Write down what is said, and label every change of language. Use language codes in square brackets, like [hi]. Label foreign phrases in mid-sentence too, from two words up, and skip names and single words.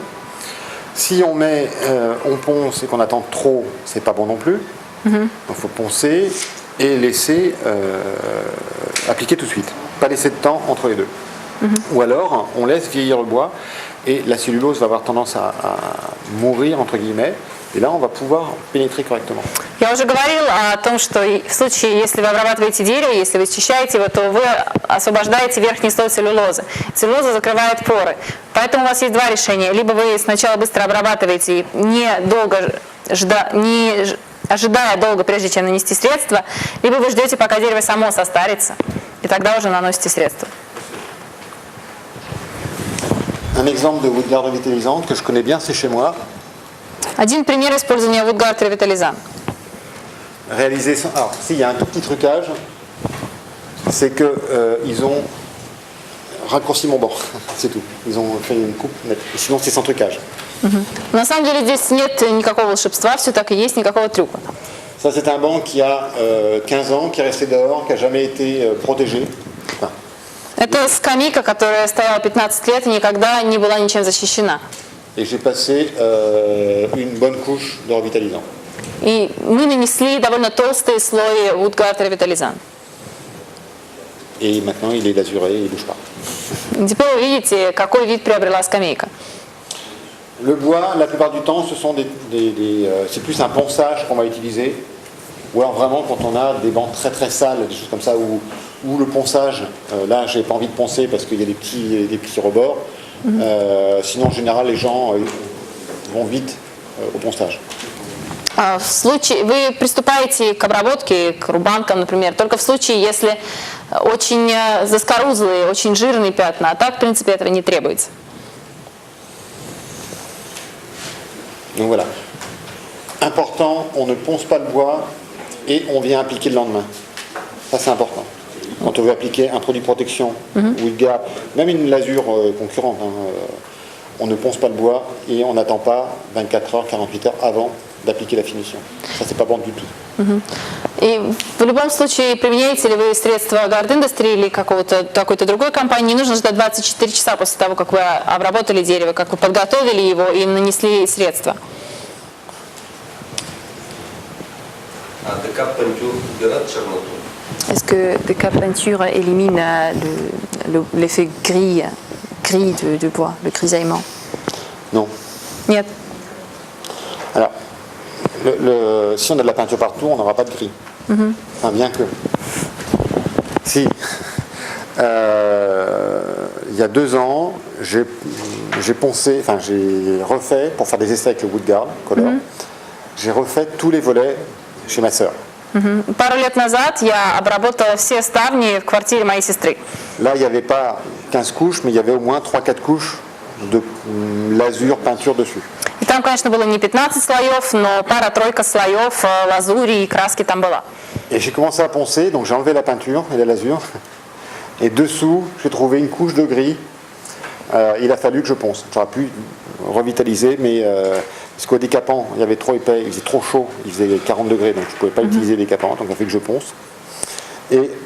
[fr] Si on ponce et qu'on attend trop, c'est pas bon non plus. Donc il faut poncer et laisser appliquer tout de suite. Pas laisser de temps entre les deux. Ou alors on laisse vieillir le bois et la cellulose va avoir tendance à mourir entre guillemets. Et là, on va pouvoir pénétrer correctement. [ru] Я уже говорила о том, что в случае, если вы обрабатываете дерево, если вы счищаете его, то вы освобождаете верхний слой целлюлозы. Целлюлоза закрывает поры. Поэтому у вас есть два решения. Либо вы сначала быстро обрабатываете, не ожидая долго, прежде чем нанести средства, либо вы ждете, пока дерево само состарится, и тогда уже наносите средства. [fr] Un exemple de Woodguard revitalisante que je connais bien, c'est chez moi. [ru] Один пример использования Woodguard Revitalizan. [fr] Réaliser sans... Alors, s'il y a un tout petit trucage, c'est que ils ont raccourci mon banc, c'est tout. Ils ont fait une coupe nette. Sinon, c'est sans trucage. [ru] На самом деле здесь нет никакого волшебства, все так и есть, никакого трюка. [fr] Ça, c'est un banc qui a 15 ans, qui est resté dehors, qui n'a jamais été protégé. Enfin, [ru] Это скамейка, которая стояла 15 лет и никогда не была ничем защищена. [fr] et j'ai passé une bonne couche de revitalisant. [ru] И мы нанесли довольно толстые слои Woodguard Revitalizan. [fr] Et maintenant, il est lasuré, il ne bouge pas. [ru] Теперь вы видите, какой вид приобрела скамейка. [fr] Le bois, la plupart du temps, c'est plus un ponçage qu'on va utiliser. Ou alors vraiment quand on a des bancs très très sales, des choses comme ça, où le ponçage, là j'ai pas envie de poncer parce qu'il y a des petits rebords. Sinon en général les gens vont vite au ponçage. [ru] В случае, вы приступаете к обработке, к рубанкам, например, только в случае, если очень заскорузлые, очень жирные пятна, а так, в принципе, этого не требуется. [fr] Donc voilà. Important, on ne ponce pas le bois et on vient appliquer le lendemain. Ça c'est important. Quand on veut appliquer un produit de protection, Woodguard, même une lasure concurrente, on ne ponce pas le bois et on n'attend pas 24 heures, 48 heures avant d'appliquer la finition. Ça c'est pas bon du tout. [ru] И в любом случае, применяете ли вы средства Guard Industry или какой-то другой компании, не нужно ждать 24 часа после того, как вы обработали дерево, как вы подготовили его и нанесли средства. А декап пентюр убирает черноту? [fr] Est-ce que Decap Peinture élimine l'effet gris du bois, le grisaillement? Non. [ru] Нет. [fr] Alors, si on a de la peinture partout, on n'aura pas de gris. Enfin, bien que. Si. Il y a 2 ans, j'ai refait, pour faire des essais avec le Woodguard Color, j'ai refait tous les volets chez ma sœur. [ru] Пару лет назад я обработала все ставни в квартире моей сестры. [fr] Là, il n'y avait pas 15 couches, mais il y avait au moins 3-4 couches de lasure peinture dessus. [ru] И там, конечно, было не 15 слоев, но пара-тройка слоев лазури и краски там была. [fr] Et j'ai commencé à poncer, donc j'ai enlevé la peinture et la lasure. Et dessous, j'ai trouvé une couche de gris. Il a fallu que je ponce. J'aurais pu revitaliser, mais parce qu'au décapant, il y avait trop épais, il faisait trop chaud, il faisait 40 degrés, donc je ne pouvais pas utiliser le décapant, donc il a fallu que je ponce.